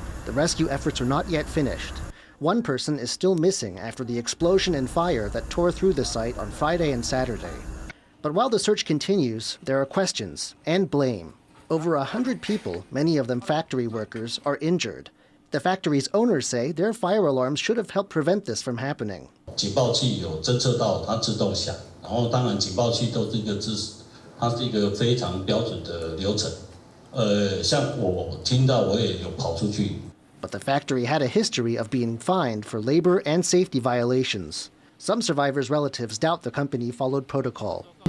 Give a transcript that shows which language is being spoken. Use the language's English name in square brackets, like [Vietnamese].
[English] The rescue efforts are not yet finished. One person is still missing after the explosion and fire that tore through the site on Friday and Saturday. But while the search continues, there are questions and blame. Over 100 people, many of them factory workers, are injured. The factory's owners say their fire alarms should have helped prevent this from happening. [Chinese] 警报器有侦测到它自动响，然后当然警报器都是一个它是一个非常标准的流程。像我听到我也有跑出去。 [English] But the factory had a history of being fined for labor and safety violations. Some survivors' relatives doubt the company followed protocol.